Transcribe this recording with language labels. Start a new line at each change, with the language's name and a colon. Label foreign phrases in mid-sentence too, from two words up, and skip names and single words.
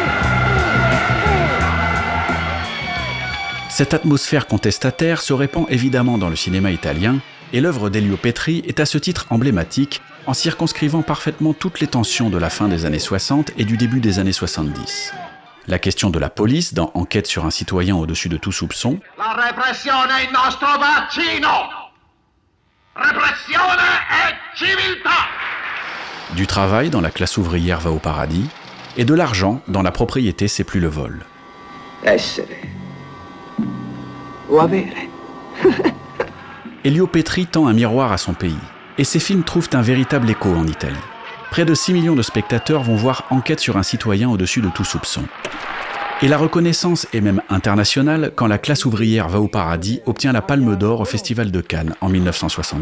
French: Cette atmosphère contestataire se répand évidemment dans le cinéma italien et l'œuvre d'Elio Petri est à ce titre emblématique en circonscrivant parfaitement toutes les tensions de la fin des années 60 et du début des années 70. La question de la police dans Enquête sur un citoyen au-dessus de tout soupçon.
Italian: La repressione è il nostro vaccino! Repressione e civiltà!
French: Du travail dans La classe ouvrière va au paradis, et de l'argent dans La propriété c'est plus le vol.
Italian: Essere o avere.
French: Elio Petri tend un miroir à son pays, et ses films trouvent un véritable écho en Italie. Près de 6 millions de spectateurs vont voir Enquête sur un citoyen au-dessus de tout soupçon. Et la reconnaissance est même internationale quand La classe ouvrière va au paradis obtient la Palme d'Or au Festival de Cannes en 1972.